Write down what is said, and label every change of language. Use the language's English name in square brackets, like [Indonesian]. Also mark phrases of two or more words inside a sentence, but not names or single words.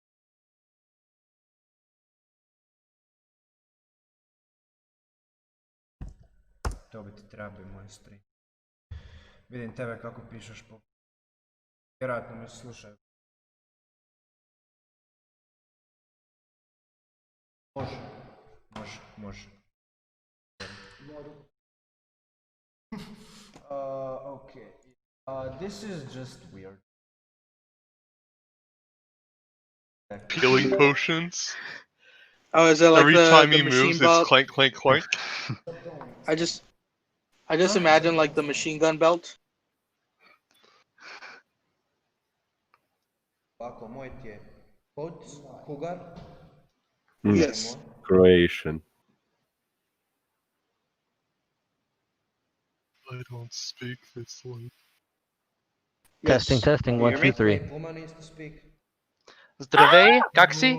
[Croatian] To bi ti trebao moj stream. Vidim tebe kako pišeš po... Vjerojatno me slušaju. Može. [English] Okay. This is just weird. Healing potions. Oh, is it like Every the time he machine moves, belt? it's clank, clank, clank. I just imagine like the machine gun belt. [Croatian] Ovako, moj ti je Cougar. [English] Yes. Croatian. I don't speak this language. Yes. Testing, You 1, hear 2, me? 3. Puma needs to speak. [Bulgarian] Zdravej, kak si?